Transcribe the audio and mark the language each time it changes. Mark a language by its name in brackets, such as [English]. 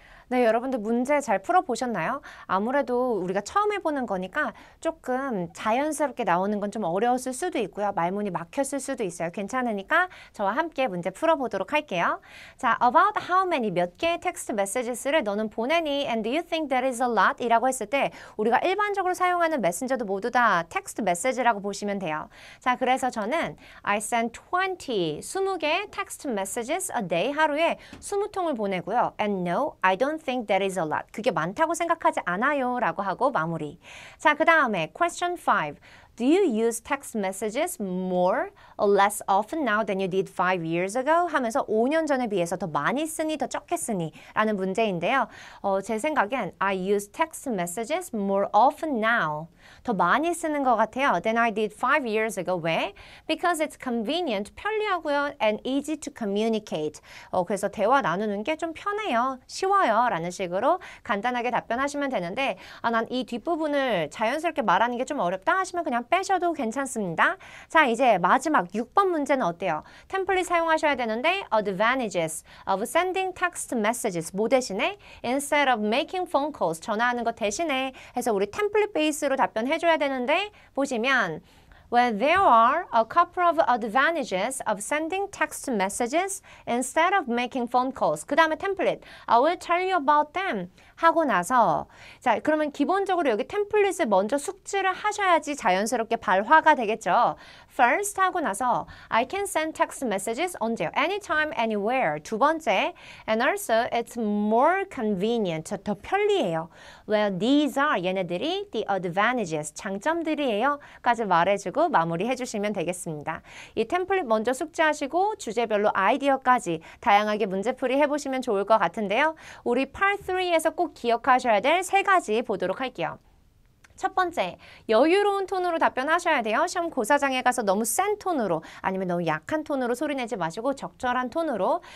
[Korean] 네, 여러분들 문제 잘 풀어보셨나요? 아무래도 우리가 처음 해보는 거니까 조금 자연스럽게 나오는 건 좀 어려웠을 수도 있고요. 말문이 막혔을 수도 있어요. 괜찮으니까 저와 함께 문제 풀어보도록 할게요. [English] 자, about how many [Korean] 몇 개의 텍스트 메시지를 너는 보내니 [English] and do you think that is a lot? [Korean] 이라고 했을 때 우리가 일반적으로 사용하는 메신저도 모두 다 텍스트 메시지라고 보시면 돼요. 자, 그래서 저는 [English] I send [Korean] 20개의 텍스트 messages a day 하루에 20통을 보내고요. [English] And no, I don't think that is a lot. [Korean] 그게 많다고 생각하지 않아요 라고 하고 마무리. 자, 그 다음에 question 5. [English] Do you use text messages more or less often now than you did 5 years ago? [Korean] 하면서 5년 전에 비해서 더 많이 쓰니 더 적게 쓰니? 라는 문제인데요. [English] 제 생각엔 I use text messages more often now. [Korean] 더 많이 쓰는 것 같아요. [English] Than I did 5 years ago. [Korean] 왜? [English] Because it's convenient, [Korean] 편리하고요. [English] And easy to communicate. [Korean] 그래서 대화 나누는 게 좀 편해요. 쉬워요. 라는 식으로 간단하게 답변하시면 되는데 난 이 뒷부분을 자연스럽게 말하는 게 좀 어렵다 하시면 그냥 빼셔도 괜찮습니다. 자, 이제 마지막 6번 문제는 어때요? 템플릿 사용하셔야 되는데 advantages of sending text messages 뭐 대신에 instead of making phone calls 전화하는 것 대신에 해서 우리 템플릿 베이스로 답변해줘야 되는데 보시면 [English] Well, there are a couple of advantages of sending text messages instead of making phone calls. [Korean] 그 다음에 템플릿. [English] I will tell you about them. [Korean] 하고 나서 자, 그러면 기본적으로 여기 템플릿을 먼저 숙지를 하셔야지 자연스럽게 발화가 되겠죠. [English] First 하고 나서 I can send text messages [Korean] 언제요? [English] Anytime, anywhere. [Korean] 두 번째, [English] and also it's more convenient. [Korean] 더 편리해요. [English] Well, these are [Korean] 얘네들이 [English] the advantages, 장점들이에요. [Korean] 까지 말해주고 마무리해 주시면 되겠습니다. 이 템플릿 먼저 숙지하시고 주제별로 아이디어까지 다양하게 문제풀이 해보시면 좋을 것 같은데요. 우리 Part 3에서 꼭 기억하셔야 될 3가지 보도록 할게요. 첫 번째, 여유로운 톤으로 답변하셔야 돼요. 시험 고사장에 가서 너무 센 톤으로 아니면 너무 약한 톤으로 소리내지 마시고 적절한 톤으로.